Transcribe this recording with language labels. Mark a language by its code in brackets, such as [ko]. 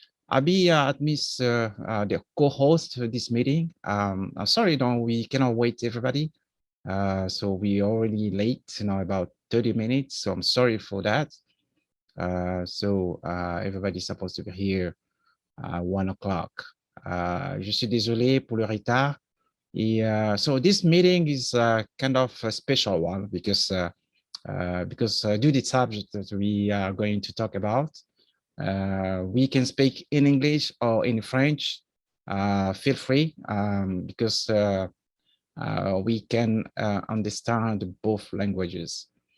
[en] I'll be the co-host for this meeting. Sorry, we cannot wait, everybody. So we already late, about 30 minutes. So I'm sorry for that. Everybody's supposed to be here 1 o'clock. [fr] Je suis désolé pour le retard. [en] So this meeting is kind of a special one because due to the subject that we are going to talk about, we can speak in English or in French. Feel free because we can understand both languages.